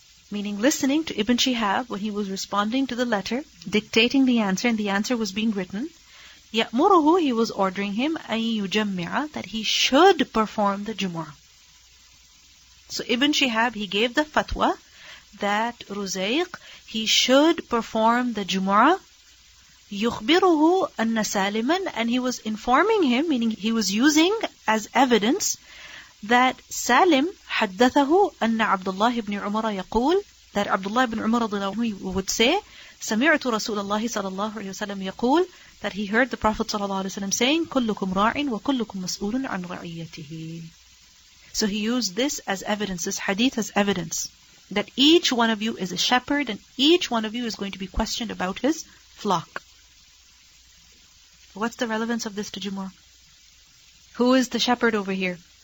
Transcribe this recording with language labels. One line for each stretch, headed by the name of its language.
English: Meaning listening to Ibn Shihab when he was responding to the letter, dictating the answer, and the answer was being written.
Arabic: يَأْمُرُهُ,
English: he was ordering him
Arabic: أَن يُجَمِّعَ,
English: that he should perform the Jumu'ah. So Ibn Shihab, he gave the fatwa that Ruzayq, he should perform the Jumu'ah.
Arabic: يُخْبِرُهُ أَنَّ سَالِمًا,
English: and he was informing him, meaning he was using as evidence that Salim
Arabic: حدثه أن عبد الله بن عمر يقول,
English: that Abdullah ibn Umar would say,
Arabic: سمعت رسول الله صلى الله عليه وسلم يقول,
English: that he heard the Prophet
Arabic: صلى الله عليه وسلم
English: saying,
Arabic: كلكم راع وكلكم مسؤول عن رعيته.
English: So he used this as evidence, this hadith as evidence, that each one of you is a shepherd, and each one of you is going to be questioned about his flock. What's the relevance of this to Jumu'ah? Who is the shepherd over here?